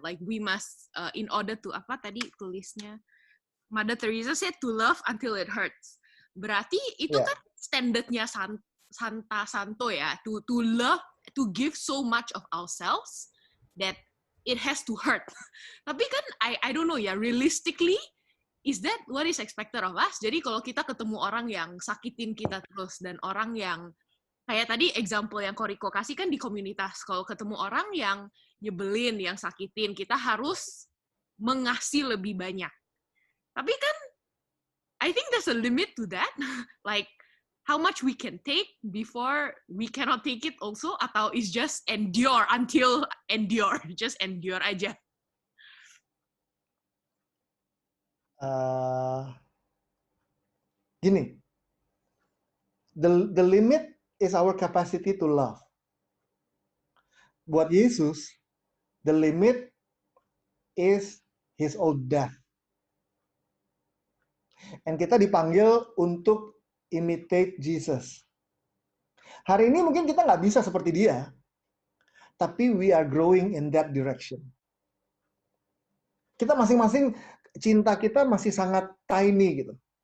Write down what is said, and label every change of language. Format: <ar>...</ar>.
<en>Like we must in order to</en> <id>apa tadi tulisnya</id> <en>Mother Teresa said to love until it hurts.</en> <id>Berarti itu kan standarnya Santo ya,</id> <en>to love to give so much of ourselves that it has to hurt.</en> <id>Tapi kan</id> <en>I don't know ya, realistically is that what is expected of us?</en> <id>Jadi kalau kita ketemu orang yang sakitin kita terus dan orang yang kayak tadi example yang Koriko kasih kan di komunitas, kalau ketemu orang yang nyebelin, yang sakitin, kita harus mengasih lebih banyak. Tapi kan</id> <en>I think there's a limit to that. Like how much we can take before we cannot take it also, atau is just endure until endure, just endure aja. Gini, the limit is our capacity to love.</en> <id>Buat Yesus,</id> <en>the limit is his own death.</en> <id>And kita dipanggil untuk</id> <en>imitate Jesus.</en> <id>Hari ini mungkin kita nggak bisa seperti dia, tapi</id> <en>we are growing in that direction.</en> <id>Kita masing-masing, cinta kita masih sangat tiny gitu.</id>